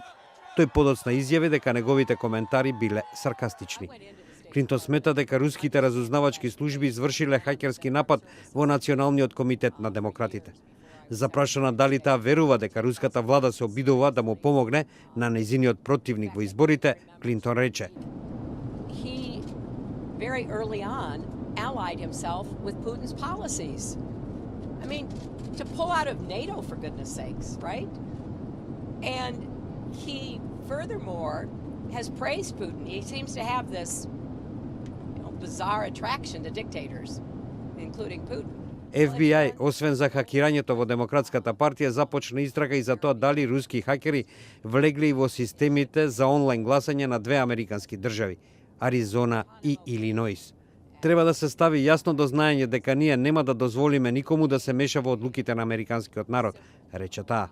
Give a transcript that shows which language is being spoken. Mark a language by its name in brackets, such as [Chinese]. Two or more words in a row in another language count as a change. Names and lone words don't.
[Macedonian] Тој подоцна изјави дека неговите коментари биле саркастични. Клинтон смета дека руските разузнавачки служби извршиле хакерски напад во Националниот комитет на демократите. Запрашана дали таа верува дека руската влада се обидува да му помогне на нејзиниот противник во изборите, Клинтон рече: [English] He very early on allied himself with Putin's policies. I mean, to pull out of NATO, for goodness sakes, right? And he furthermore has praised Putin. He seems to have this bizarre attraction to dictators, including Putin. [Macedonian] FBI, освен за хакирањето во Демократската партија, започна истрага и за тоа дали руски хакери влегли во системите за онлайн гласање на две американски држави, Аризона и Илиноис. Треба да се стави јасно до знаење дека ние нема да дозволиме никому да се меша во одлуките на американскиот народ, рече таа.